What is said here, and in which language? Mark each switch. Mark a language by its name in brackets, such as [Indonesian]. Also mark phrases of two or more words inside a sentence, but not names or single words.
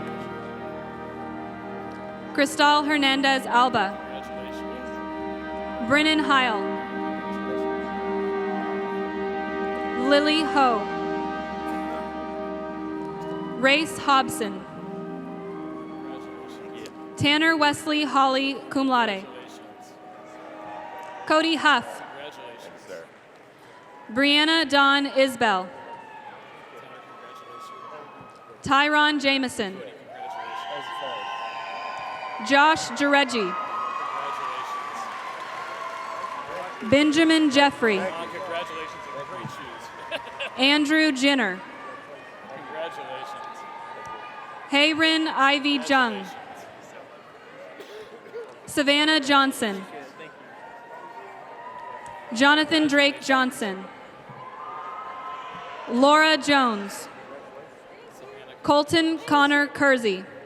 [English] Cristal Hernandez Alba. Brennan Heil. Lily Ho. Race Hobson. Tanner Wesley Holly, [Latin] cum laude. [English] Cody Huff. Brianna Dawn Isbell. Tyron Jameson. Josh Jareggi. Benjamin Jeffrey. Congratulations on great shoes. Andrew Jenner. Congratulations. Hayren Ivy Jung. Savannah Johnson. Jonathan Drake Johnson. Laura Jones. Colton Connor Kersey.